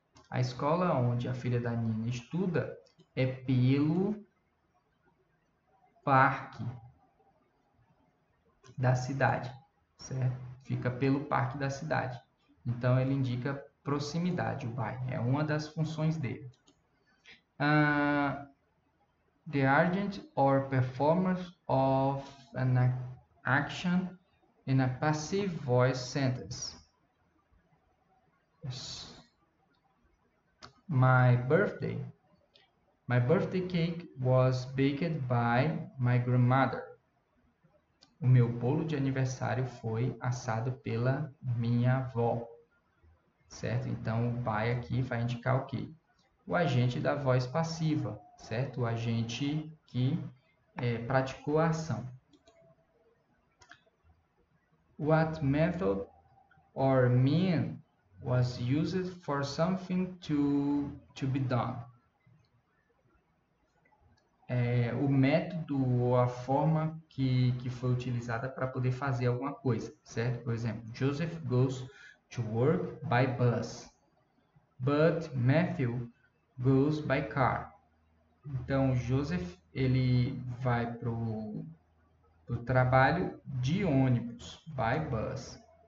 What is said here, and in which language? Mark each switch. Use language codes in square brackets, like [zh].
[pt] A escola onde a filha da Nina estuda é pelo parque da cidade, certo? Fica pelo parque da cidade. Então, ele indica proximidade, o by. É uma das funções dele. [en] The agent or performance of an action in a passive voice sentence. My birthday cake was baked by my grandmother. [pt] O meu bolo de aniversário foi assado pela minha avó. Certo? Então, o by aqui vai indicar o quê? O agente da voz passiva, certo? O agente que praticou a ação. [en] What method or mean was used for something to be done? [pt] O método ou a forma que foi utilizada para poder fazer alguma coisa, certo? Por exemplo, [en] Joseph goes to work by bus, but Matthew goes by car. [pt] Então, o Joseph, ele vai pro trabalho de ônibus, by bus.